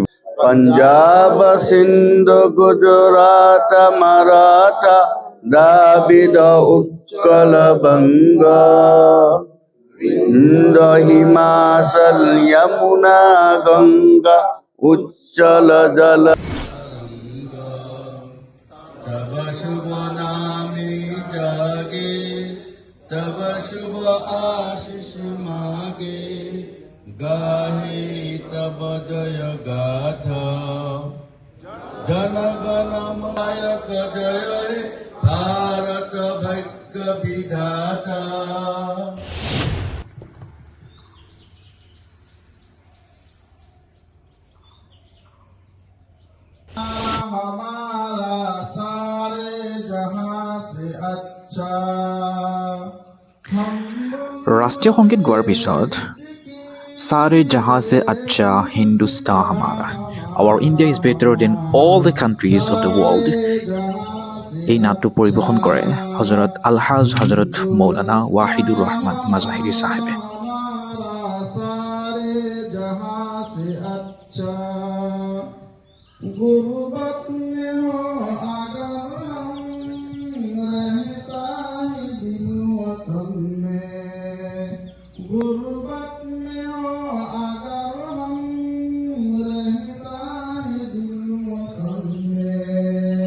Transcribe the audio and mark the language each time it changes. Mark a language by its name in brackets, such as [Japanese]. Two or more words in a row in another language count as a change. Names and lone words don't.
[Bangla] পঞ্জাব সিন্ধ গুজৰাট মাৰাঠা দ্ৰাবিড় উৎকল বংগ বিন্দ হিমাচল যমুনা গংগা উচ্চল জল। তব শুভ নামে জাগে, তব শুভ আশিস মাগে, গাহে তব জয় গাথা, জনগণ নায়ক জয় ভারত ভাগ্য বিধাতা। [Hindi] हमारा सारे जहां से अच्छा। [Assamese] ৰাষ্ট্ৰীয় সংগীত গোৱাৰ পিছত [Hindi] सारे जहां से अच्छा हिंदुस्तान हमारा, [English] our India is better than all the countries of the world, [Assamese] এই নাটটো পৰিৱেশন কৰে হযৰত আলহাজ হযৰত মৌলানা ৱাহিদুৰ ৰহমান মাজাহিৰি চাহেবে। [Hindi] गुर्बत में हो अगर हम, रहता है दिल वतन में। गुर्बत में हो अगर हम, रहता है दिल वतन में।